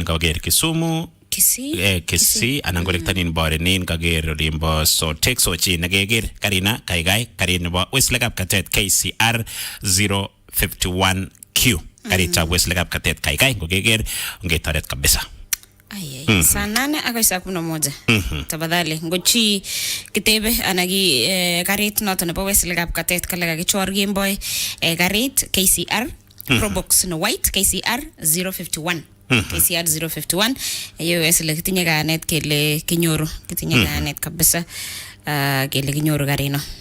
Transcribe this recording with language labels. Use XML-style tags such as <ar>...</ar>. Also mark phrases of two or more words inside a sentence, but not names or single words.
<kln>kager Kisumu Kisii anan kolektanin bore nin kager limbo so take so chi nageger karina kaigai karin bo Weslekap Katet KCR 051Q karita Weslekap Katet kaigai ngogeger ngetaret kabisa. Ay, saa 8 ako saa 11. Tafadhali ngochi kitebe anagi garit noto nebo Weslekap Katet kalaga kichor Gameboy garit KCR Probox no white KCR 051. KCR 051. Iyo esle kitinye ganet kele kinyoru kitinye ganet kabisa kele kinyoru garino.</kln>